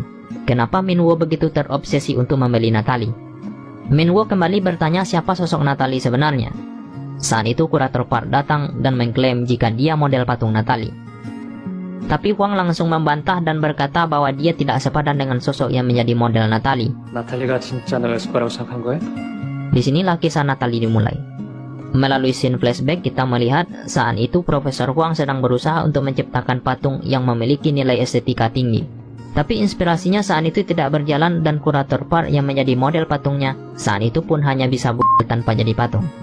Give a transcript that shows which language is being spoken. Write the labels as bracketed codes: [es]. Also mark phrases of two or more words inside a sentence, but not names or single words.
[id] Kenapa Min Woo begitu terobsesi untuk membeli Natalie? Min Woo kembali bertanya siapa sosok Natalie sebenarnya. Saat itu kurator Park datang dan mengklaim jika dia model patung Natalie. Tapi Huang langsung membantah dan berkata bahwa dia tidak sepadan dengan sosok yang menjadi model Natalie. [ko] 나탈리가 진짜 너였을 거라고 생각한 거야? [id] Disinilah kisah Natalie dimulai. Melalui [en] scene flashback [id] kita melihat saat itu Profesor Huang sedang berusaha untuk menciptakan patung yang memiliki nilai estetika tinggi. Tapi inspirasinya saat itu tidak berjalan dan kurator Park yang menjadi model patungnya saat itu pun hanya bisa tanpa jadi patung.